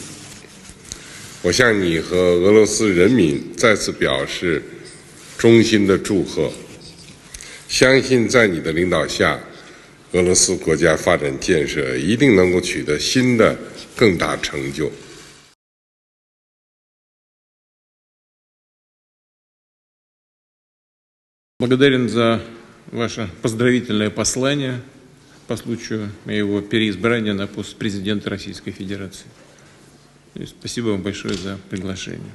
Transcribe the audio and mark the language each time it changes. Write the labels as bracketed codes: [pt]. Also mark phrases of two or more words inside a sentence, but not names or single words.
[zh] 我向你和俄罗斯人民再次表示衷心的祝贺。相信在你的领导下，俄罗斯国家发展建设一定能够取得新的更大成就。 [ru] Благодарен за ваше поздравительное послание по случаю моего переизбрания на пост президента Российской Федерации. И спасибо вам большое за приглашение.